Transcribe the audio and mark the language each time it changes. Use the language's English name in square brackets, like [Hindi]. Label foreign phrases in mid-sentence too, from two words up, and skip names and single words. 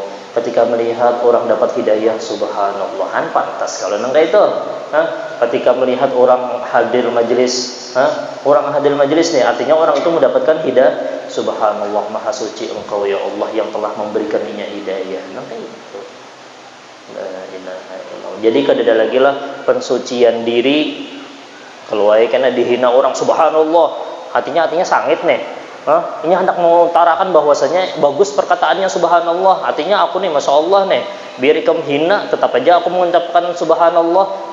[Banjar] Ketika melihat orang dapat hidayah, subhanallah, pantas kalau nang itu. [Indonesian] Ketika melihat orang hadir majelis, orang hadir majelis nih, artinya orang itu mendapatkan hidayah. Subhanallah, maha suci engkau ya Allah yang telah memberikannya hidayah. [Banjar] Nang itu. [Arabic] لا إله إلا الله. [Banjar] Jadi kada lagi lah pensucian diri. Kalau kena dihina orang subhanallah, hatinya sangit nih. [Indonesian] Ini hendak mengutarakan bahwasanya bagus perkataannya subhanallah. Artinya aku nih [Arabic] ما شاء الله [Indonesian] nih, biar kamu hina tetap aja aku mengucapkan subhanallah.